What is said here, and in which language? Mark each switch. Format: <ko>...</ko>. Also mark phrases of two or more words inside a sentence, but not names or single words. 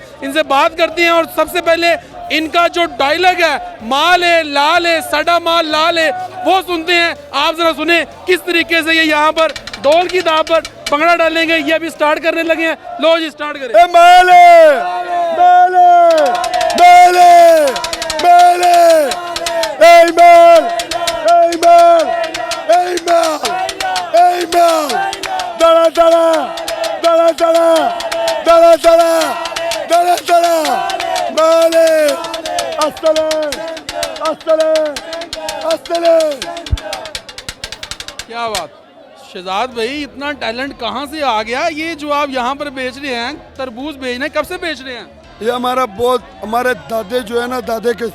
<hi>इनसे बात करते हैं और सबसे पहले इनका जो डायलॉग है, माल है लाल है</hi> <pa>ਸਾਡਾ ਮਾਲ ਲਾਲ ਹੈ,</pa> <hi>वो सुनते हैं। आप जरा सुने किस तरीके से ये यहाँ पर ढोल की दाब पर भंगड़ा डालेंगे। ये अभी स्टार्ट करने लगे हैं। लो जी स्टार्ट करें। माले माले माले माले। Amen, amen, amen, amen. Dara dara, dara dara, dara dara, dara dara. Male, assalam, assalam, assalam. क्या बात शहजाद भाई, इतना टैलेंट कहाँ से आ गया? ये जो आप यहाँ पर बेच रहे हैं, तरबूज बेच रहे हैं, कब से बेच रहे हैं? ये हमारे दादे जो है ना, दादे के</hi>